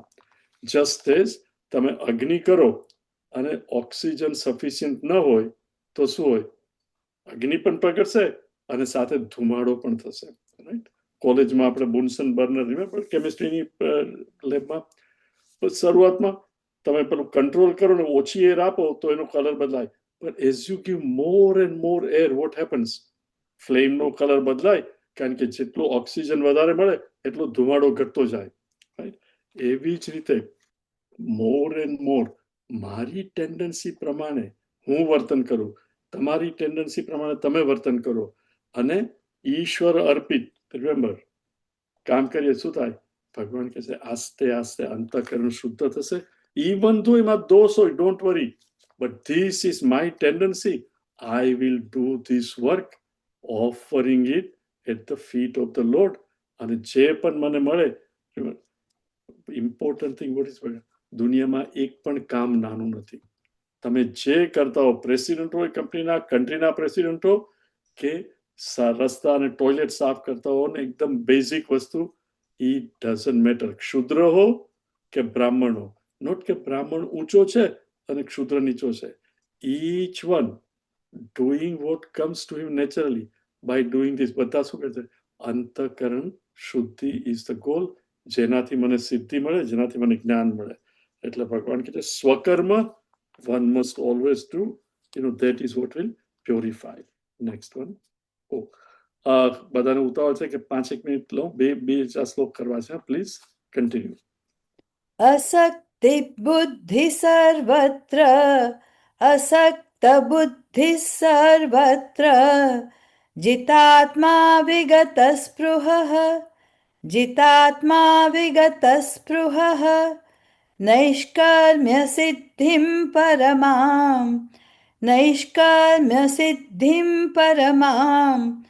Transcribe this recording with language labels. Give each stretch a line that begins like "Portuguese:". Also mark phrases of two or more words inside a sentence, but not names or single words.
English: just as
Gujarati: તમે અગ્નિ કરો અને ઓક્સિજન સફિશિયન્ટ ન હોય તો શું હોય? અગ્નિ પણ પકડશે અને સાથે ધુમાડો પણ થશે, રાઈટ? કોલેજમાં આપણે બુન્સન બર્નર, રિમેમ્બર કેમિસ્ટ્રીની લેબમાં શરૂઆતમાં તમે પેલું કંટ્રોલ કરો ને ઓછી એર આપો તો એનો કલર બદલાય.
English: But as you give more and more air, what happens?
Gujarati: Flame નો કલર બદલાય, કારણ કે જેટલો ઓક્સિજન વધારે મળે એટલો ધુમાડો ઘટતો જાય, રાઈટ? એવી જ રીતે
English: more and more
Gujarati: મારી ટેન્ડન્સી પ્રમાણે હું વર્તન કરું, તમારી ટેન્ડન્સી પ્રમાણે તમે વર્તન કરો, અને ઈશ્વર અર્પિત, રિમેમ્બર, કામ કરીએ શું થાય? ભગવાન કહે છે આસ્તે આસ્તે અંતઃકરણ શુદ્ધ થશે.
English: even though
Gujarati: એમાં દોષ હોય,
English: don't worry, but this is my tendency. I will do this work, offering it at the feet of the Lord.
Gujarati: અને જે પણ મને મળે,
English: important thing what is,
Gujarati: દુનિયામાં એક પણ કામ નાનું નથી. તમે જે કરતા હો, પ્રેસિડેન્ટ હોય કંપનીના, કન્ટ્રીના પ્રેસિડેન્ટ હો, કે રસ્તા અને ટોયલેટ સાફ કરતા હો, ને એકદમ બેઝિક વસ્તુ,
English: it doesn't matter.
Gujarati: ક્ષુદ્ર હો કે બ્રાહ્મણ હો, નોટ કે બ્રાહ્મણ ઊંચો છે અને ક્ષુદ્ર નીચો છે.
English: Each one doing what comes to him naturally by doing this.
Gujarati: બધા શું કહે છે? અંતઃકરણ શુદ્ધિ
English: is the goal,
Gujarati: જેનાથી મને સિદ્ધિ મળે, જેનાથી મને જ્ઞાન મળે. એટલે ભગવાન કહે છે સ્વકર્મ
English: one must always do, that is what will purify. Next one.
Gujarati: બધાને ઉતાવળ છે કે 5 મિનિટ લો, બે શ્લોક કરવા છે.
English: please continue.
Sanskrit: असक्ति बुद्धि सर्वत्र असक्त बुद्धि सर्वत्र जितात्मा विगत स्पृहः जितात्मा विगत स्पृहः नैष्कर्म्य सिद्धिं परमां नैष्कर्म्य सिद्धिं परमां